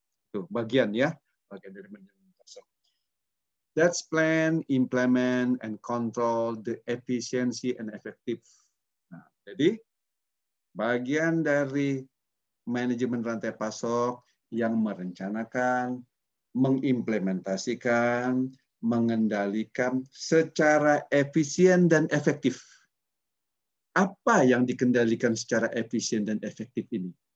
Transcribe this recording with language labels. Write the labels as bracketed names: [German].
[Indonesian] Itu bagian ya, bagian dari manajemen pasok. [English] That's plan, implement, and control the efficiency and effective. [Indonesian] Nah, jadi bagian dari manajemen rantai pasok yang merencanakan, mengimplementasikan, mengendalikan secara efisien dan efektif. Apa yang dikendalikan secara efisien dan efektif ini?